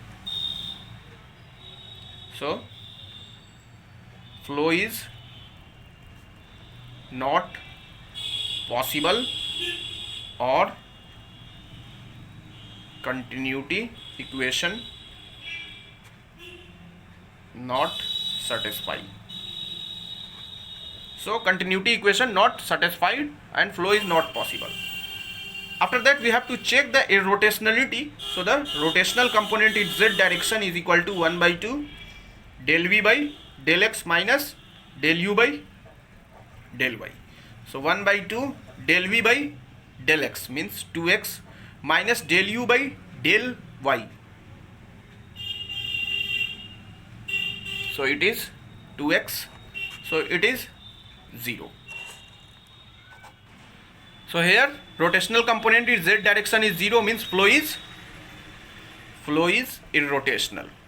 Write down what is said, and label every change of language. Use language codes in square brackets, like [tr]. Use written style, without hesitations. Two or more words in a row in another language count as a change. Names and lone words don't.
[en] So flow is not possible or continuity equation not satisfied. So continuity equation not satisfied and flow is not possible. After that we have to check the irrotationality. So the rotational component in z direction is equal to 1 by 2 del v by del x minus del u by del y. So 1 by 2 del v by del x means 2x minus del u by del y. So it is 2x. So it is 0. So here rotational component in z direction is 0, means flow is irrotational.